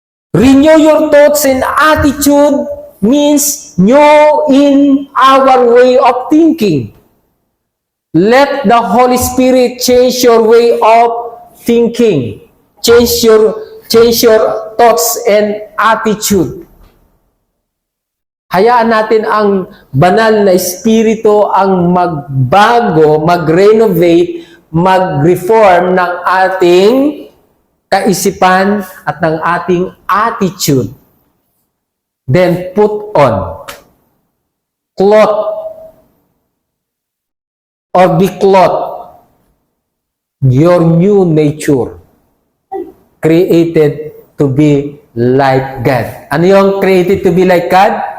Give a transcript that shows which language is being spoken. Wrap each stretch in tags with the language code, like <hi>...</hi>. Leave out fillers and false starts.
<en>Renew your thoughts and attitude means new in our way of thinking. Let the Holy Spirit change your way of thinking. Change your thoughts and attitude.</en> <tl>Hayaan natin ang banal na espiritu ang magbago, mag-renovate, mag-reform ng ating kaisipan at ng ating attitude.</tl> <en>Then put on. Cloth or be clothed your new nature created to be like God.</en> <tl>Ano yung</tl> <en>created to be like God?</en>